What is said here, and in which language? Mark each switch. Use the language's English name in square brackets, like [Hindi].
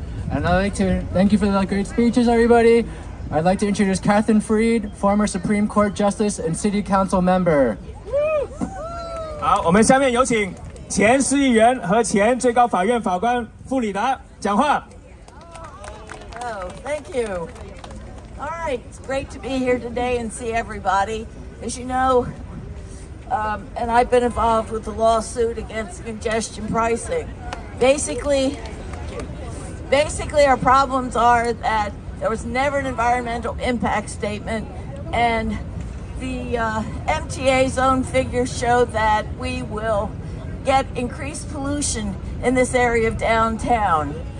[English] And I'd like to thank you for the great speeches, everybody. I'd like to introduce Catherine Freed, former Supreme Court Justice and City Council member. [Chinese] 好，我们下面有请前市议员和前最高法院法官傅里达讲话。 [English] Oh, thank you. All right, it's great to be here today and see everybody. As you know, and I've been involved with the lawsuit against congestion pricing. Basically, our problems are that there was never an environmental impact statement, and the MTA's own figures show that we will get increased pollution in this area of downtown.